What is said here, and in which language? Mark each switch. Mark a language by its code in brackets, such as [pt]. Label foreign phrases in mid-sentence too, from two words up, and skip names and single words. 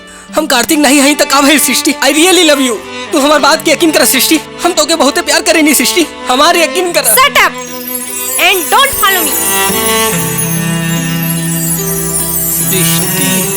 [hi] हम कार्तिक नहीं हैं तो कब है सृष्टि? [en] I really love you. [hi] तू हमारी बात की यकीन कर सृष्टि, हम तो के बहुत प्यार करेंगे सृष्टि, हमारे यकीन कर। [en] shut up and don't follow me. [hi] सृष्टि